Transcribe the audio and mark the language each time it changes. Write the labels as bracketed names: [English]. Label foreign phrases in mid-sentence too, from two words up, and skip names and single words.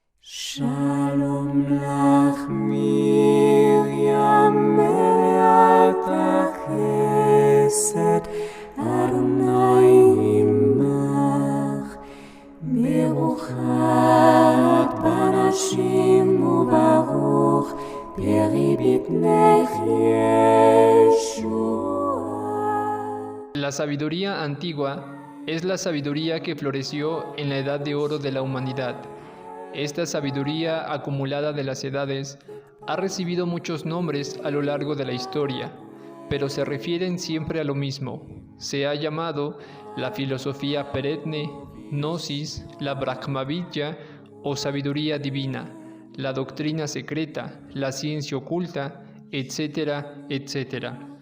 [Hebrew] שלום לך מרים מלאת חסד אדוני עמך ברוכה בנשים וברוך פרי בטנך ישוע. [Spanish] La sabiduría antigua es la sabiduría que floreció en la edad de oro de la humanidad. Esta sabiduría acumulada de las edades ha recibido muchos nombres a lo largo de la historia, pero se refieren siempre a lo mismo. Se ha llamado la filosofía perenne, gnosis, la Brahmavidya o sabiduría divina, la doctrina secreta, la ciencia oculta, etcétera, etcétera.